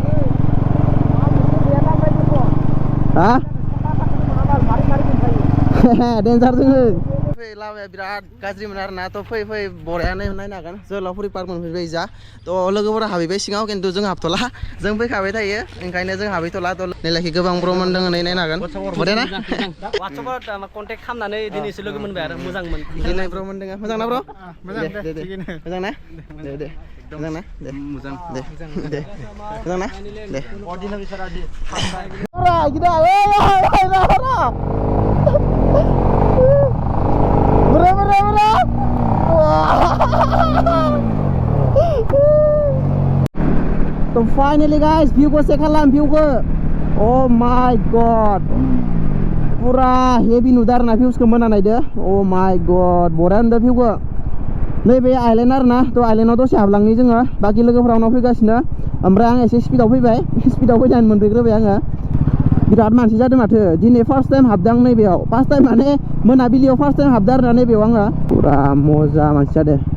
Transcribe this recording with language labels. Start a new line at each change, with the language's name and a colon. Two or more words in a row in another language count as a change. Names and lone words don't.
Bodo: हा डेन्जार जोङो लामाया बिराद गाज्रिमोन आरोना थ' फै बरायानो नायनो हागोन जोहोलावफुरि पार्क मोनफैबाय जा थ' लोगोफोरा हाबहैबाय सिङाव खिन्थु जों हाबथ'ला जों फैखाबाय थायो ओंखायनो जों हाबहैथ'ला थ' नैलाखि गोबां ब्रमन दङ नै नायनो हागोन बरिया ना वाट्सएपआव कन्टेक्ट खालामनानै दिनैसो लोगो मोनबाय आरो मोजांमोन दिनै ब्रमन दङ मोजां ना ब्र मोजां ना दे मोजां ना दे मोजां दे मोजां ना दे अर्डिनारि सारादि रा गिदा तो फाइनली गाइस व्यू को चेक खालाम व्यू को
English: oh my god
Bodo: पूरा हेवी नुदों आरोना भिउसखौ मोना नायदो
English: oh my god
Bodo: बरिया नुदों भिउखौ नैबे आइलेन्ड आरोना तो आइलेन्डआव दसे हाबलांनि जोङो बाखि लोगोफोरा उनाव फैगासिनो ओमफ्राय आं एसे स्पिडआव फैबाय स्पिडआव फैनानै मोनफैग्रोबाय आङो बिराद मानसि जादों माथो दिनै
English: first time
Bodo: हाबदों नैबेयाव
English: first time
Bodo: माने मोनाबिलियाव
English: first time
Bodo: हाबदों आरोना नैबेयाव आङो पुरा मजा मानसि जादों